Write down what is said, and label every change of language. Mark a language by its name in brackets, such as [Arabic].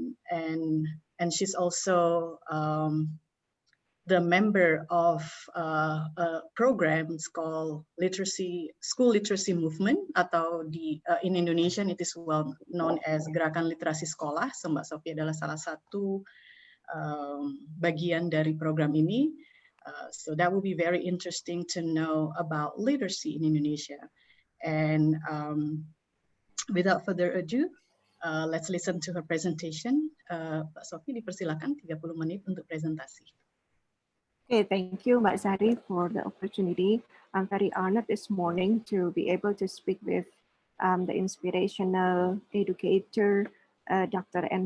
[English] And she's also the member of programs called School Literacy Movement, atau in Indonesian it is well known as Gerakan Literasi Sekolah. [Indonesian] So Mbak Sophie adalah salah satu bagian dari program ini. [English] So that would be very interesting to know about literacy in Indonesia. And without further ado, let's listen to her presentation. [Indonesian] Mbak Sophie dipersilakan 30 menit untuk presentasi. [English] Okay, thank you, Mbak Sari, for the opportunity. I'm very honored this morning to be able to speak with the inspirational educator, Dr. N.